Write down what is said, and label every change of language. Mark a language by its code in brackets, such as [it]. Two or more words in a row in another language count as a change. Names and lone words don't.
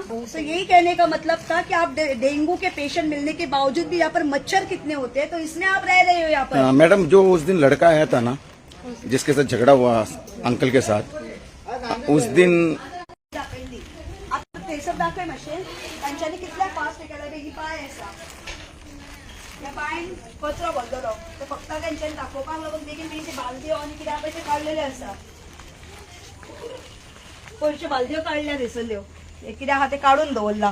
[hi] तो यही कहने का मतलब था कि आप डेंगू के पेशेंट मिलने के बावजूद भी यहाँ पर मच्छर कितने होते हैं तो इसमें आप रह रहे हो यहाँ पर. मैडम जो उस दिन लड़का आया था ना जिसके साथ झगड़ा हुआ अंकल के साथ, उस दिन [kok] आता ते सब दाखय मातशें तांच्यांनी कितल्या फास्ट केला बेगी पांय आसा त्या पांयान कचरो भरलेलो तो फक्त तांच्यांनी दाखोवपाक लागून बेगीन बेगीन बालद्यो आनी कितें आहा पळय ते काडलेले आसा. पयरच्यो बालद्यो काडल्या दिसल्यो, कितें आहा ते काडून दवरला.